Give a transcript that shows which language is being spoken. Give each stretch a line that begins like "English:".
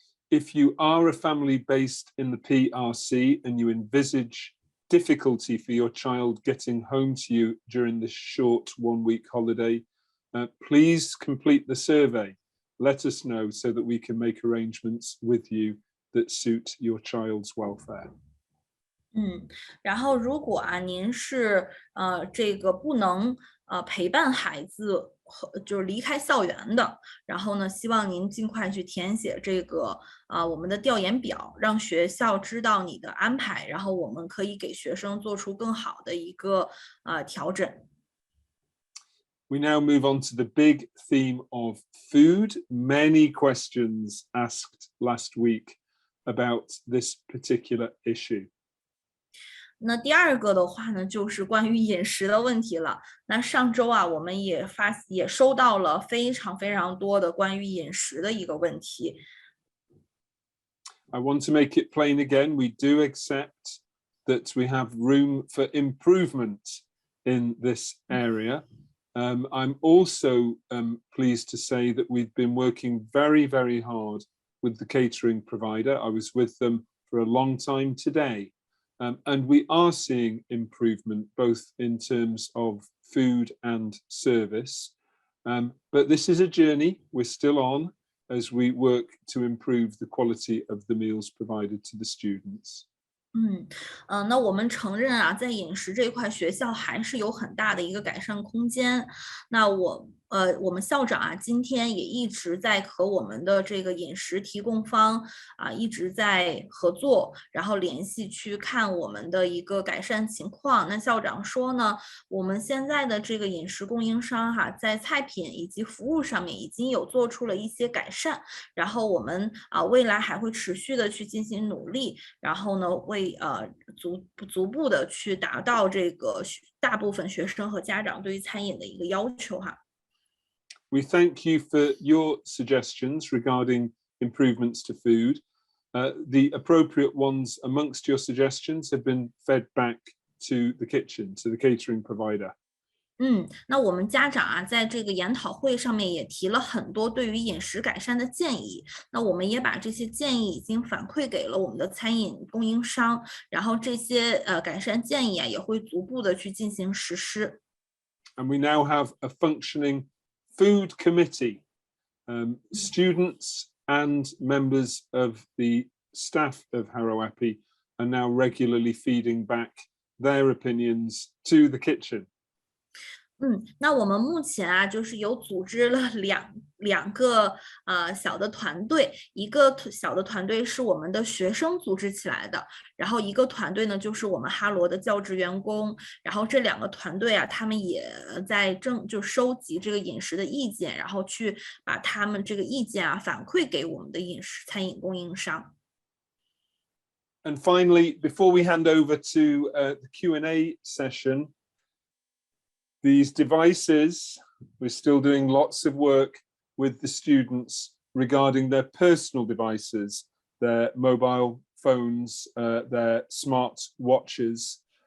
English: If you are a family based in the PRC and you envisage difficulty for your child getting home to you during this short 1-week holiday, please complete the survey. Let us know so that we can make arrangements with you that suit your child's welfare.
Chinese: 然后如果您是这个不能陪伴孩子就是离开校园的，然后呢，希望您尽快去填写这个我们的调研表，让学校知道你的安排，然后我们可以给学生做出更好的一个调整。
English: We now move on to the big theme of food. Many questions asked last week about this particular issue.
Chinese: 那第二个的话呢，就是关于饮食的问题了。那上周我们也收到了非常非常多的关于饮食的一个问题。
English: I want to make it plain again. We do accept that we have room for improvement in this area. I'm also pleased to say that we've been working very, very hard with the catering provider. I was with them for a long time today. And we are seeing improvement both in terms of food and service. But this is a journey we're still on as we work to improve the quality of the meals provided to the students.
Chinese: 那我们承认在饮食这一块，学校还是有很大的一个改善空间。那我们校长今天也一直在和我们的这个饮食提供方一直在合作，然后联系去看我们的一个改善情况。那校长说呢，我们现在的这个饮食供应商在菜品以及服务上面已经有做出了一些改善，然后我们未来还会持续的去进行努力，然后呢为逐步的去达到这个大部分学生和家长对于餐饮的一个要求
English: We thank you for your suggestions regarding improvements to food. The appropriate ones amongst your suggestions have been fed back to the kitchen, to the catering provider.
Chinese: 那我们家长啊，在这个研讨会上面也提了很多对于饮食改善的建议。那我们也把这些建议已经反馈给了我们的餐饮供应商，然后这些改善建议啊，也会逐步的去进行实施。
English: And we now have a functioning food committee. Students and members of the staff of Harrow Appi are now regularly feeding back their opinions to the kitchen.
Chinese: 那我们目前啊，就是有组织了两个小的团队，一个小的团队是我们的学生组织起来的，然后一个团队呢就是我们哈罗的教职员工，然后这两个团队啊，他们也在收集这个饮食的意见，然后去把他们这个意见啊反馈给我们的餐饮供应商。
English: And finally, before we hand over to the Q&A session, these devices, we're still doing lots of work with the students regarding their personal devices, their mobile phones, their smart watches.